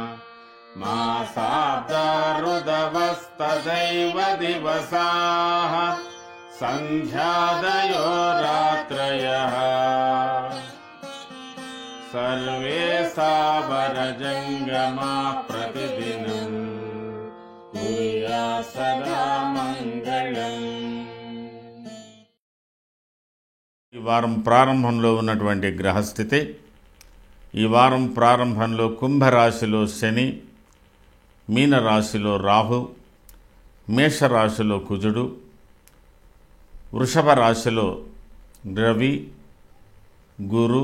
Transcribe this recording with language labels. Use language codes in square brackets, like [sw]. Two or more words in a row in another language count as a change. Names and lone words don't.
[sa] मासाब्दारुदवस्तदैव दिवसाः सन्ध्यादयो रात्रयः सर्वे सावरजङ्गमा प्रतिदिनं कुर्यात् सदा మంగళం. [te] ఈ వారం ప్రారంభంలో ఉన్నటువంటి గ్రహస్థితి, ఈ వారం ప్రారంభంలో కుంభరాశిలో శని, మీనరాశిలో రాహు, మేషరాశిలో కుజుడు, వృషభ రాశిలో రవి, గురు,